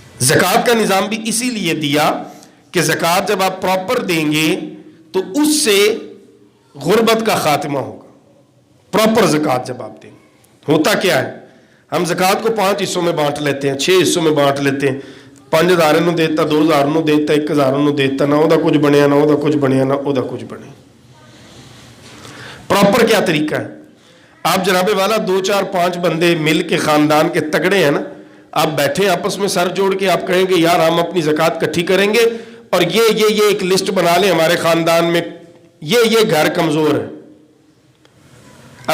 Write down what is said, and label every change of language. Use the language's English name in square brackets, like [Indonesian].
[Hindi] ज़कात का निज़ाम भी इसीलिए दिया कि ज़कात जब आप प्रॉपर देंगे तो उससे गुर्बत का खात्मा होगा। प्रॉपर ज़कात जब आप देंगे, होता क्या है, हम ज़कात को 5 हिस्सों में बांट लेते हैं, 6 हिस्सों में बांट लेते हैं। [Punjabi] 5000 ਨੂੰ ਦੇਤਾ, 2000 ਨੂੰ ਦੇਤਾ, 1000 ਨੂੰ ਦੇਤਾ, ਨਾ ਉਹਦਾ ਕੁਝ ਬਣਿਆ, ਨਾ ਉਹਦਾ ਕੁਝ ਬਣਿਆ, ਨਾ ਉਹਦਾ ਕੁਝ ਬਣਿਆ। [Hindi] प्रॉपर क्या तरीका है? आप जनाबे वाला 2 4 5 बंदे मिल के खानदान के तगड़े हैं ना, आप बैठे आपस में सर जोड़ के आप कहेंगे यार हम अपनी ज़कात इकट्ठी करेंगे और ये एक लिस्ट बना लें हमारे खानदान में, ये घर कमजोर है।